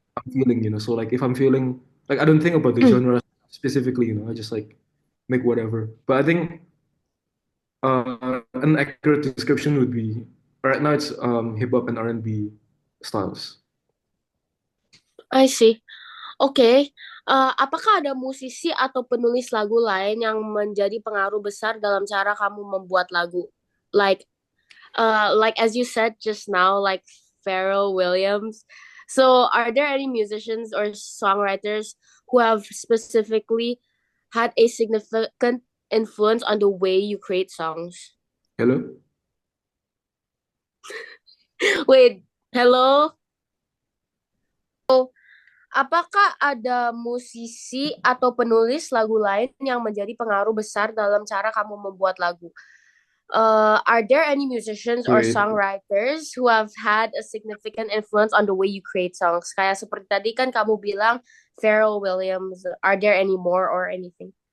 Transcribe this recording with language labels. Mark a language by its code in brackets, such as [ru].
[en] I'm feeling, So like if I'm feeling like I don't think about the genre specifically, I just like make whatever. But I think an accurate description would be right now it's hip hop and R&B styles. I see. [id] Oke, apakah ada musisi atau penulis lagu lain yang menjadi pengaruh besar dalam cara kamu membuat lagu? [en] Like, like as you said just now, like Pharrell Williams. So, are there any musicians or songwriters who have specifically had a significant influence on the way you create songs? Hello? Wait, hello? [id] Apakah ada musisi atau penulis lagu lain yang menjadi pengaruh besar dalam cara kamu membuat lagu? [en] Are there any musicians or Wait. songwriters who have had a significant influence on the way you create songs? [id] Kayak seperti tadi kan kamu bilang Pharrell Williams. [en] Are there any more or anything?